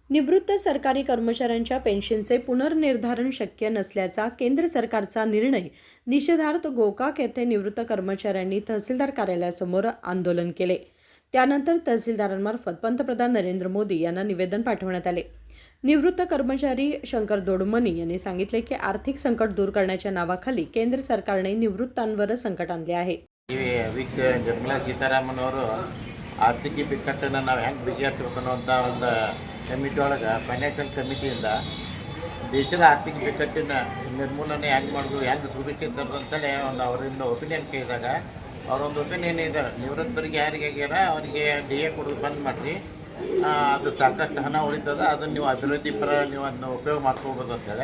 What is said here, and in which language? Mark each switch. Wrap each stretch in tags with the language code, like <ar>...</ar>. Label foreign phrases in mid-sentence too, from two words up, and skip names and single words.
<mr>निवृत्त सरकारी कर्मचाऱ्यांच्या पेन्शनचे पुनर्निर्धारण शक्य नसल्याचा केंद्र सरकारचा निर्णय निषेधार्थ गोकाक येथे निवृत्त कर्मचाऱ्यांनी तहसीलदार कार्यालयासमोर आंदोलन केले। त्यानंतर तहसीलदारांमार्फत पंतप्रधान नरेंद्र मोदी यांना निवेदन पाठवण्यात आले। निवृत्त कर्मचारी शंकर दोडमणी यांनी सांगितले की आर्थिक संकट दूर करण्याच्या नावाखाली केंद्र सरकारने निवृत्तांवर संकट आणले आहे।</mr> <kn>ನಿರ್ಮಲಾ ಸೀತಾರಾಮನ್ ಅವರು ಆರ್ಥಿಕ ಬಿಕ್ಕಟ್ಟನ್ನು ನಾವು ಹೆಂಗೆ ಬಗೆಹರಿಸಬೇಕು ಅನ್ನುವಂಥ ಒಂದು ಕಮಿಟಿ ಒಳಗೆ ಫೈನಾನ್ಷಿಯಲ್ ಕಮಿಟಿಯಿಂದ ದೇಶದ ಆರ್ಥಿಕ ಬಿಕ್ಕಟ್ಟಿನ ನಿರ್ಮೂಲನೆ ಹೆಂಗೆ ಮಾಡೋದು ಹೆಂಗೆ ಸುಭಿಕ್ಷೆ ತರೋದು ಅಂತೇಳಿ ಒಂದು ಅವರಿಂದ ಒಪಿನಿಯನ್ ಕೇಳಿದಾಗ ಅವರೊಂದು ಒಪಿನಿಯನ್ ಇದೆ, ನಿವೃತ್ತರಿಗೆ ಯಾರಿಗೆ ಆಗ್ಯಾರ ಅವರಿಗೆ ಡಿ ಎ ಕೊಡೋದು ಬಂದ್ ಮಾಡಿರಿ, ಅದು ಸಾಕಷ್ಟು ಹಣ ಉಳಿತದ, ಅದನ್ನು ನೀವು ಅಭಿವೃದ್ಧಿ ಪರ ನೀವು ಅದನ್ನು ಉಪಯೋಗ ಮಾಡ್ಕೋಬೋದು ಅಂತೇಳಿ.</kn>